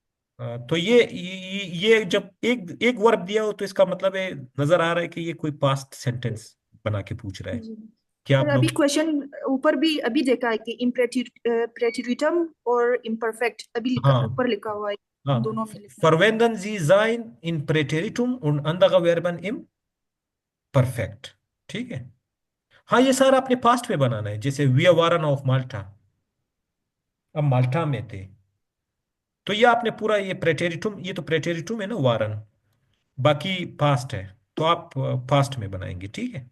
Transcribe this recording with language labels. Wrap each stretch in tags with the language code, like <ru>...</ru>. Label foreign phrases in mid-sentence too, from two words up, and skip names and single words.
<hi>तो ये जब एक एक वर्ब दिया हो तो इसका मतलब है, नजर आ रहा है कि ये कोई</hi> <en>past sentence</en> <hi>बना के पूछ रहा है। जी क्या सर, आप अभी लोग। क्वेश्चन ऊपर भी अभी देखा है कि प्रेटिरिटम और इम्परफेक्ट अभी हाँ ऊपर लिखा हुआ है, हाँ, इन दोनों में लिखा है।</hi> <de>verwenden Sie sein in Präteritum und andere Verben im Perfekt।</de> <hi>ठीक है। हाँ, ये सारा अपने पास्ट में बनाना है, जैसे</hi> <de>wir waren auf Malta,</de> <hi>अब माल्टा में थे। तो ये आपने पूरा ये प्रेटेरिटुम, ये तो प्रेटेरिटुम है ना, वारन। बाकी पास्ट है, तो आप पास्ट में बनाएंगे। ठीक है।</hi>